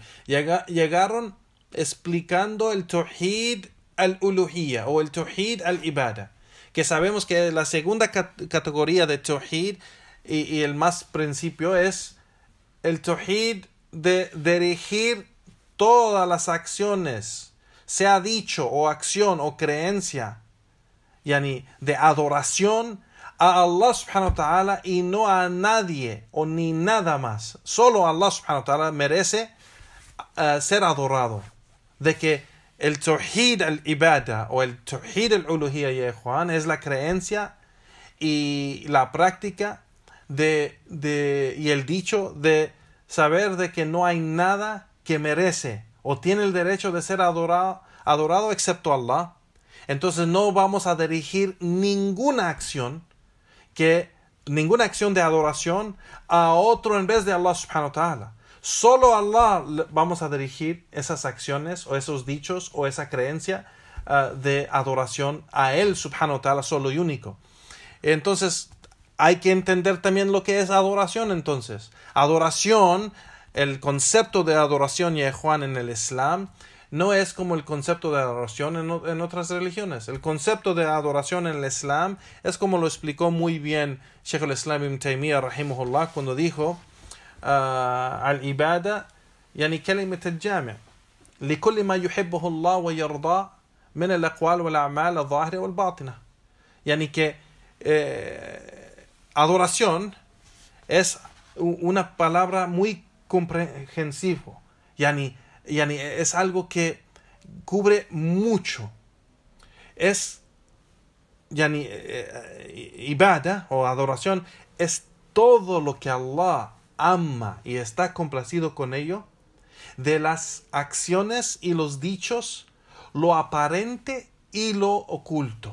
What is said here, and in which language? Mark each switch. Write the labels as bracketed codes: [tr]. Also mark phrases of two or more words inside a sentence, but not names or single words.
[es] Llegaron explicando el [ar] توحيد الألوهية [es] o el [ar] توحيد العبادة, [es] que sabemos que la segunda categoría de Tawhid y el más principio es el Tawhid de dirigir todas las acciones, sea dicho o acción o creencia, de adoración a Allah [ar] سبحانه وتعالى [es] y no a nadie o ni nada más. Solo Allah [ar] سبحانه وتعالى [es] merece ser adorado. De que el [ar] توحيد العبادة [es] o el [ar] توحيد الألوهية, [es] ya Juan, es la creencia y la práctica y el dicho de saber de que no hay nada que merece o tiene el derecho de ser adorado excepto Allah. Entonces no vamos a dirigir ninguna acción de adoración a otro en vez de Allah [ar] سبحانه وتعالى. [es] Solo a Allah vamos a dirigir esas acciones o esos dichos o esa creencia de adoración a Él [ar] سبحانه وتعالى, [es] solo y único. Entonces hay que entender también lo que es adoración. Entonces, adoración, el concepto de adoración, ya Juan, en el Islam, no es como el concepto de adoración en otras religiones. El concepto de adoración en el Islam es como lo explicó muy bien Sheikh al-Islam ibn Taymiyyah rahimahullah cuando dijo [ar] العبادة يعني كلمة الجامع لكل ما يحبه الله ويرضى من الأقوال والأعمال الظاهرة والباطنة. [es] Yani que adoración es una palabra muy comprensivo. Yani es algo que cubre mucho. Es ibadah o adoración, es todo lo que Allah ama y está complacido con ello, de las acciones y los dichos, lo aparente y lo oculto.